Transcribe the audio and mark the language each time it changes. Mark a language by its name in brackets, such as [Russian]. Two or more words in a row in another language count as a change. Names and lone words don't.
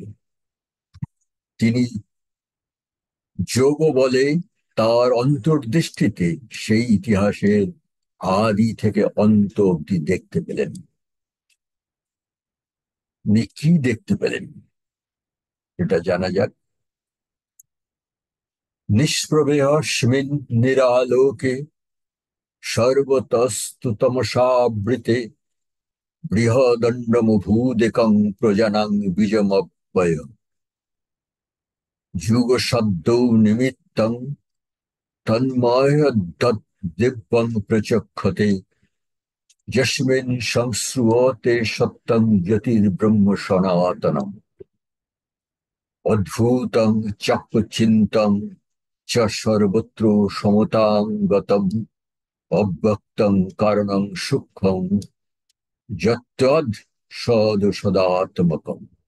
[Bangla] তিনি যোগ বলে তার অন্তর্দৃষ্টিতে সেই ইতিহাসের আদি থেকে অন্ত অব্দি দেখতে পেলেন। উনি কি দেখতে পেলেন এটা জানা যাক। [Sanskrit] নিষ্প্রভেয়স্মিন নিরালোকে সর্বতস্তু তমসাবৃতে বৃহদণ্ডমভূদেকং প্রজানাং বীজমব্যয় যুগশব্দৌ নিমিত্তং তন্ময়দ্দিব্যং প্রচক্ষতে যস্মিন সংশ্রুয়তে সত্যং জ্যোতির্ব্রহ্ম সনাতনম অদ্ভুতং চক্ষুচিন্তং চ সর্বত্র সমতাং গতম অব্যক্তং কারণং সূক্ষ্মং যত্তদ সদ সদাত্মকম।